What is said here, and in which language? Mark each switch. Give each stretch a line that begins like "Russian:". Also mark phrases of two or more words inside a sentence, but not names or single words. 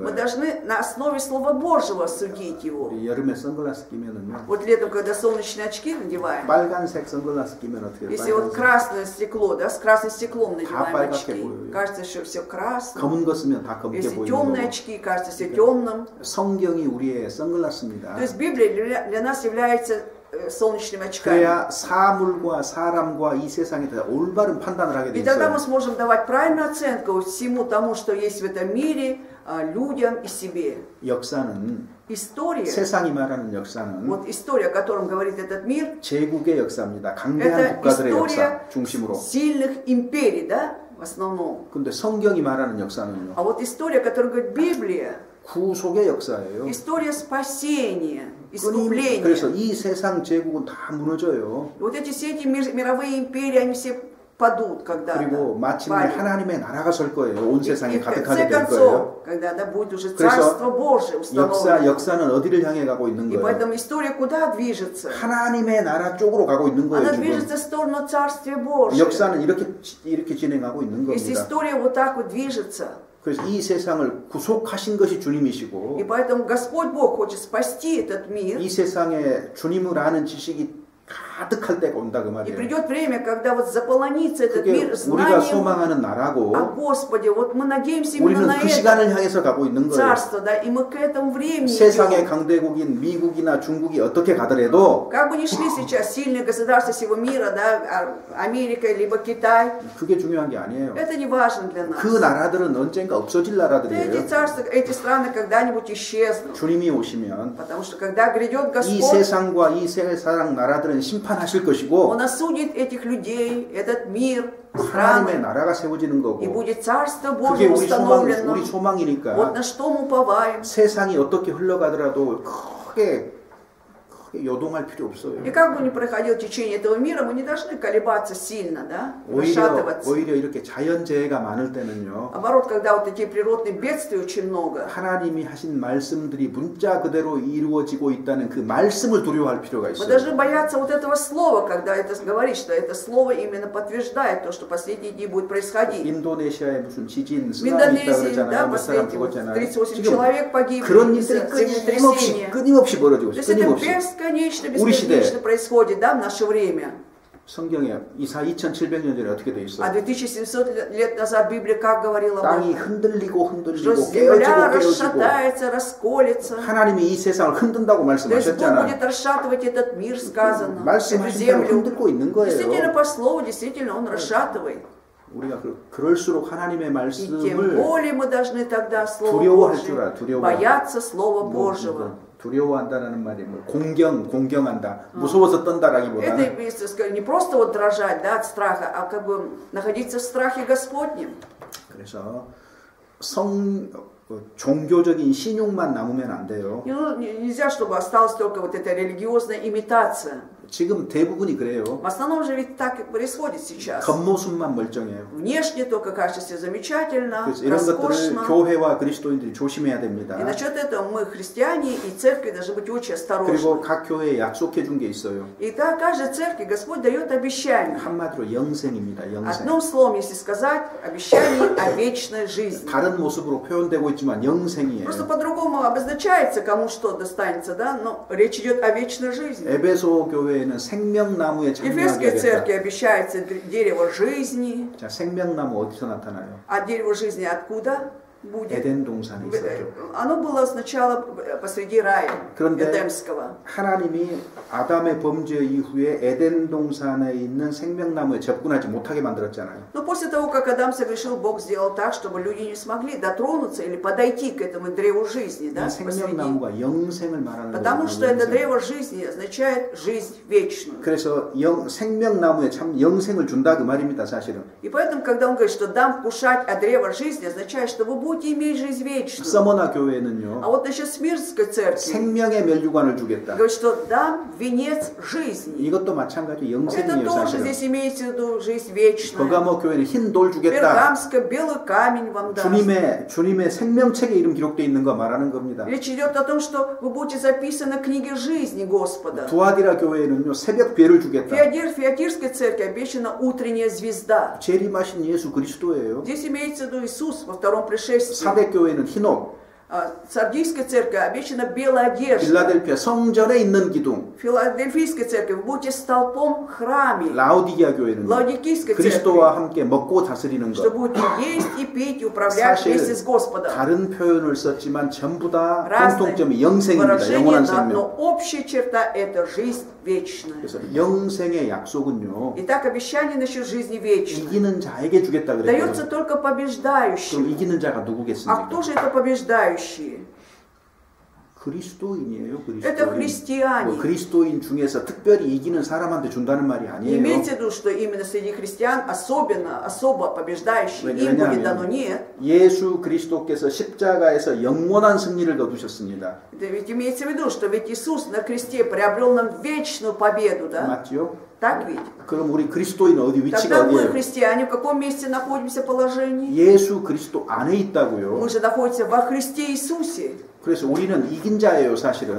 Russian: мы
Korean: 거예요.
Russian: должны на основе Слова Божьего судить его.
Korean: 우리 여름에 선글라스 끼면은요
Russian: Вот летом, когда солнечные очки надеваем,
Korean: 빨간색 선글라스 끼면 어떻게 해요?
Russian: если вот красное стекло, да, с красным стеклом надеваем
Korean: 빨갛게
Russian: очки,
Korean: 보여요.
Russian: кажется, что все красное.
Korean: 검은 거 쓰면 다 검게
Russian: Если
Korean: 보이는
Russian: темные
Korean: 거고.
Russian: очки, кажется, все темным.
Korean: 성경이 우리의 선글라스입니다.
Russian: То есть Библия для нас является солнечными очками.
Korean: 그래야 사물과 사람과 이 세상에 대해 올바른 판단을 하게 돼
Russian: И тогда
Korean: 있어요.
Russian: мы сможем давать правильную оценку всему тому, что есть в этом мире, людям и себе.
Korean: 역사는
Russian: История,
Korean: 세상이 말하는 역사는
Russian: вот история, о котором говорит этот мир,
Korean: 제국의 역사입니다. 강대한
Russian: это
Korean: 국가들의 역사
Russian: история
Korean: 중심으로.
Russian: сильных империй, да, в основном.
Korean: 근데 성경이 말하는 역사는요.
Russian: А вот история, которую говорит Библия,
Korean: 구속의 역사예요.
Russian: история спасения,
Korean: 끊임, 그래서
Russian: искупления.
Korean: 이 세상 제국은 다 무너져요.
Russian: Вот эти все эти мировые империи, они все падут когда-то.
Korean: 그리고 마침내
Russian: падут.
Korean: 하나님의 나라가 설 거예요. 온
Russian: И
Korean: 세상에
Russian: в конце
Korean: 가득하게 될 거예요.
Russian: концов, когда да, будет уже
Korean: 그래서
Russian: Царство Божие установлено.
Korean: 역사는 어디를 향해 가고 있는
Russian: И
Korean: 거예요?
Russian: поэтому история куда движется?
Korean: 하나님의 나라 쪽으로 가고 있는 거예요.
Russian: Она
Korean: 지금.
Russian: движется в сторону Царствия Божия.
Korean: 역사는 이렇게 진행하고 있는
Russian: Если
Korean: 겁니다.
Russian: история вот так вот движется,
Korean: 그래서 이 세상을 구속하신 것이 주님이시고
Russian: и поэтому Господь Бог хочет спасти этот мир,
Korean: 이 세상에 주님을 아는 지식이 가득할 때가 온다 그
Russian: и
Korean: 말이에요.
Russian: придет время, когда вот заполонится этот
Korean: 그게
Russian: мир
Korean: 우리가
Russian: знанием
Korean: 소망하는 나라고
Russian: о Господе. Вот мы надеемся именно
Korean: 우리는
Russian: на
Korean: 그
Russian: это
Korean: 시간을 향해서 가고 있는 거예요.
Russian: Царство, да, и мы к этому времени
Korean: 세상의
Russian: идем.
Korean: 강대국인 미국이나 중국이 어떻게 가더라도
Russian: Как бы ни шли сейчас сильные государства всего мира, да, Америка либо Китай,
Korean: 그게 중요한 게 아니에요.
Russian: это не важно для нас.
Korean: 그 나라들은 언젠가 없어질
Russian: Эти
Korean: 나라들이에요.
Russian: царства, эти страны когда-нибудь исчезнут.
Korean: 주님이 오시면
Russian: Потому что когда грядет
Korean: 이
Russian: Господь,
Korean: 세상과 이 세상 나라들은 심판하실 것이고
Russian: Он осудит этих людей, этот мир,
Korean: 하나님의
Russian: страны,
Korean: 나라가 세워지는
Russian: и
Korean: 거고
Russian: будет Царство
Korean: 그게
Russian: Божие
Korean: 우리
Russian: установлено. Вот
Korean: 소망이니까
Russian: на что мы уповаем.
Korean: 세상이 어떻게 흘러가더라도 크게 크게 요동할 필요 없어요.
Russian: И как бы ни проходило течение этого мира, мы не должны колебаться сильно, да,
Korean: 오히려
Russian: расшатываться.
Korean: 이렇게 자연재해가 많을 때는요.
Russian: Наоборот, когда вот такие природные бедствия очень много,
Korean: 하나님이 하신 말씀들이 문자 그대로 이루어지고 있다는 그 말씀을 두려워할 필요가
Russian: мы
Korean: 있어요.
Russian: должны бояться вот этого слова, когда это говорит, что это слово именно подтверждает то, что последние дни будет происходить.
Korean: 인도네시아에 무슨 지진,
Russian: В
Korean: 쓰나미 있다고
Russian: Индонезии, да,
Korean: 그러잖아요. 몇 사람
Russian: последние
Korean: 죽었잖아요.
Russian: 38
Korean: 지금
Russian: человек погибли
Korean: 그런
Russian: из-за
Korean: 일들이
Russian: землетрясения.
Korean: 끊임없이 벌어지고
Russian: То
Korean: 있어요.
Russian: есть это
Korean: 끊임없이.
Russian: бесконечно происходит, да, в наше время.
Korean: 성경에 이사 2700년 전에 어떻게 돼 있어요?
Russian: А 2700 лет назад Библия как говорила об
Korean: 땅이
Russian: этом?
Korean: 흔들리고
Russian: Что
Korean: 흔들리고
Russian: земля
Korean: 깨어지고
Russian: расшатается, расколется.
Korean: 하나님이 이 세상을 흔든다고
Russian: То есть Бог
Korean: 말씀하셨잖아요.
Russian: будет расшатывать этот мир, сказано, эту
Korean: 말씀하신 대로
Russian: землю.
Korean: 흔들고 있는
Russian: Действительно,
Korean: 거예요.
Russian: по слову, действительно, Он расшатывает.
Korean: 우리가 그럴수록 하나님의
Russian: И тем
Korean: 말씀을
Russian: более мы должны тогда Слово
Korean: 두려워할
Russian: Божье,
Korean: 줄 알아, 두려워.
Russian: бояться Слова Божьего.
Korean: 두려워한다는 말이 뭐 공경한다, 무서워서
Russian: Это
Korean: 떤다라기보다는
Russian: имеется в виду не просто вот дрожать, да, от страха, а как бы находиться в страхе Господнем.
Korean: 그래서 종교적인 신용만 남으면 안 돼요.
Russian: Нельзя, чтобы осталась только вот эта религиозная имитация.
Korean: 지금 대부분이 그래요.
Russian: В основном же ведь так и происходит сейчас.
Korean: 겉모습만 멀쩡해요.
Russian: Внешне только кажется все замечательно,
Korean: 그래서 이런 것들을
Russian: роскошно.
Korean: 교회와 그리스도인들이 조심해야 됩니다.
Russian: И насчет этого мы, христиане и церкви, должны быть очень
Korean: 그리고
Russian: осторожны.
Korean: 각 교회에 약속해 준 게 있어요.
Russian: И так каждой церкви Господь дает обещание.
Korean: 한마디로 영생입니다. 영생.
Russian: Одним словом, если сказать, обещание о вечной жизни.
Korean: 다른 모습으로 표현되고 있지만 영생이에요.
Russian: Просто по-другому обозначается, кому что достанется, да? Но речь идет о вечной жизни.
Korean: 에베소 교회에는 생명나무에
Russian: Ефесской
Korean: 참여하게
Russian: церкви
Korean: 하겠다.
Russian: обещается дерево жизни.
Korean: 자, 생명나무 어디서 나타나요?
Russian: А дерево жизни откуда будет?
Korean: 에덴 동산에 있었죠.
Russian: Оно было сначала посреди рая
Korean: 그런데
Russian: Эдемского.
Korean: 하나님이 아담의 범죄 이후에 에덴 동산에 있는 생명나무에 접근하지 못하게 만들었잖아요.
Russian: Но после того, как Адам согрешил, Бог сделал так, чтобы люди не смогли дотронуться или подойти к этому древу жизни, да,
Korean: 이
Russian: посреди.
Korean: 생명나무가 영생을 말하는
Russian: Потому
Korean: 거예요.
Russian: что это древо жизни означает жизнь вечную.
Korean: 그래서 생명나무에 참 영생을 준다 그 말입니다, 사실은.
Russian: И поэтому, когда он говорит, что дам вкушать от древа жизни, означает, что вы будете иметь жизнь вечную.
Korean: 서머나 교회는요.
Russian: А вот насчет Смирнской церкви
Korean: 생명의 멸류관을 주겠다.
Russian: говорит, что дам венец жизни.
Korean: 이것도 마찬가지
Russian: Это
Korean: 영생이에요,
Russian: тоже
Korean: 사실은.
Russian: здесь имеется в виду жизнь вечная.
Korean: 버가모 교회는 흰 돌 주겠다.
Russian: Пергамская, белый камень вам даст.
Korean: 주님의 생명책에 이름 기록되어 있는 거 말하는 겁니다.
Russian: Речь идет о том, что вы будете записаны в книге жизни Господа.
Korean: 두아디라 교회는요 새벽 별을 주겠다.
Russian: Феодирской церкви обещана утренняя звезда.
Korean: 재림하신 예수 그리스도예요.
Russian: Здесь имеется в виду Иисус во втором пришествии.
Korean: 사대 교회는 흰옷.
Russian: Сардийской церкви обещана белая одежда.
Korean: 빌라델피아 성전에 있는 기둥.
Russian: Филадельфийской церкви вы будете столпом в храме.
Korean: 라오디게아 교회는
Russian: Лаодикийской
Korean: 그리스도와
Russian: церкви,
Korean: 함께 먹고 다스리는
Russian: что
Korean: 것.
Russian: будете есть и пить и управлять вместе с Господом.
Korean: 다른 표현을 썼지만 전부 다
Russian: Разные
Korean: 공통점이 영생입니다.
Russian: выражения,
Korean: 영원한
Russian: но
Korean: 생명.
Russian: общая черта – это жизнь вечная.
Korean: 그래서 영생의 약속은요.
Russian: Итак, обещание насчет жизни вечной
Korean: 이기는 자에게 주겠다
Russian: дается
Korean: 그랬거든요.
Russian: только
Korean: 그럼
Russian: побеждающим.
Korean: 이기는 자가
Russian: А
Korean: 누구겠습니까?
Russian: кто же это побеждающие?
Korean: 그리스도인이에요.
Russian: Это
Korean: 그리스도인.
Russian: христиане.
Korean: 그리스도인 중에서 특별히 이기는 사람한테 준다는 말이
Russian: Не
Korean: 아니에요.
Russian: имейте в виду, что именно среди христиан особо побеждающие, им будет дано. Нет.
Korean: 예수 그리스도께서 십자가에서 영원한 승리를 거두셨습니다.
Russian: Это ведь имеется в виду, что ведь Иисус на кресте приобрел нам вечную победу, да?
Korean: 맞죠?
Russian: Так ведь?
Korean: 그럼 우리 그리스도인 어디 위치가
Russian: Тогда мы,
Korean: 어디예요?
Russian: христиане, в каком месте находимся положении?
Korean: 예수 그리스도 안에 있다고요.
Russian: Мы же находимся во Христе Иисусе.
Korean: 그래서 우리는 이긴 자예요, 사실은.